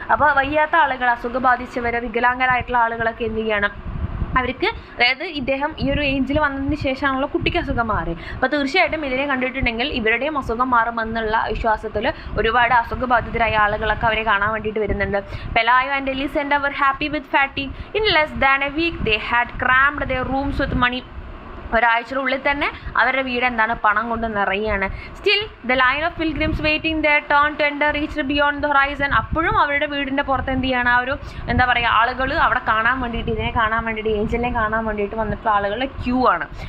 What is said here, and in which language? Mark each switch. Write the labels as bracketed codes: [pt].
[ml] അപ്പോൾ വയ്യാത്ത ആളുകൾ, അസുഖം ബാധിച്ചവർ, വികലാംഗരായിട്ടുള്ള ആളുകളൊക്കെ എന്ത് ചെയ്യണം, അവർക്ക് അതായത് ഇദ്ദേഹം ഈ ഒരു ഏഞ്ചിൽ വന്നതിന് ശേഷമാണല്ലോ കുട്ടിക്ക് അസുഖം മാറി. അപ്പോൾ തീർച്ചയായിട്ടും ഇതിനെ കണ്ടിട്ടുണ്ടെങ്കിൽ ഇവരുടെയും അസുഖം മാറുമെന്നുള്ള വിശ്വാസത്തിൽ ഒരുപാട് അസുഖബാധിതരായ ആളുകളൊക്കെ അവരെ കാണാൻ വേണ്ടിയിട്ട് വരുന്നുണ്ട്. [en] Pelayo and Elisenda were happy with fatigue. In less than a week they had crammed their rooms with money. [ml] ഒരാഴ്ചയുടെ ഉള്ളിൽ തന്നെ അവരുടെ വീട് എന്താണ്, പണം കൊണ്ട് നിറയുകയാണ്. [en] Still the line of pilgrims waiting their turn to enter reached beyond the horizon. [ml] അപ്പോഴും അവരുടെ വീടിൻ്റെ പുറത്ത് എന്ത് ചെയ്യണം, ആ ഒരു എന്താ പറയുക ആളുകൾ അവിടെ കാണാൻ വേണ്ടിയിട്ട്, ഇതിനെ കാണാൻ വേണ്ടിയിട്ട്, ഏഞ്ചലിനെ കാണാൻ വേണ്ടിയിട്ട് വന്നിട്ടുള്ള ആളുകളുടെ ക്യൂ ആണ്.